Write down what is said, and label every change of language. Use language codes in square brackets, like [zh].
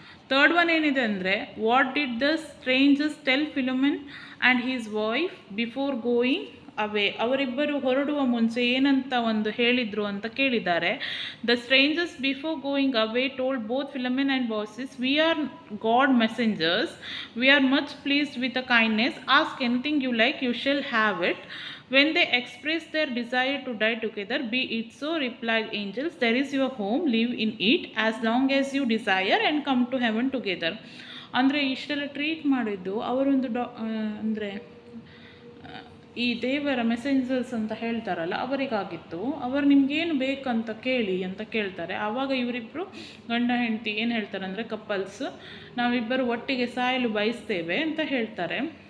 [en] third one [kn] ಏನಿದೆ ಅಂದರೆ, [en] What did the strangers tell Philemon and his wife before going away. [kn] ಅವರಿಬ್ಬರು ಹೊರಡುವ ಮುಂಚೆ ಏನಂತ ಒಂದು ಹೇಳಿದರು ಅಂತ ಕೇಳಿದ್ದಾರೆ. [en] The strangers before going away told both Philemon and Baucis, we are God messengers, we are much pleased with a kindness, ask anything you like, you shall have it. When they express their desire to die together, be it so, replied angels, there is your home, live in it as long as you desire and come to heaven together. [kn] ಅಂದರೆ ಇಷ್ಟೆಲ್ಲ treat ಮಾಡಿದ್ದು ಅವರೊಂದು ಅಂದರೆ ಈ ದೇವರ messengers ಅಂತ ಹೇಳ್ತಾರಲ್ಲ ಅವರಿಗಾಗಿತ್ತು. ಅವರು ನಿಮಗೇನು ಬೇಕಂತ ಕೇಳಿ ಅಂತ ಕೇಳ್ತಾರೆ. ಆವಾಗ ಇವರಿಬ್ಬರು ಗಂಡ ಹೆಂಡತಿ ಏನು ಹೇಳ್ತಾರೆ ಅಂದರೆ ಕಪಲ್ಸ್, ನಾವಿಬ್ಬರು ಒಟ್ಟಿಗೆ ಸಾಯಲು ಬಯಸ್ತೇವೆ ಅಂತ ಹೇಳ್ತಾರೆ.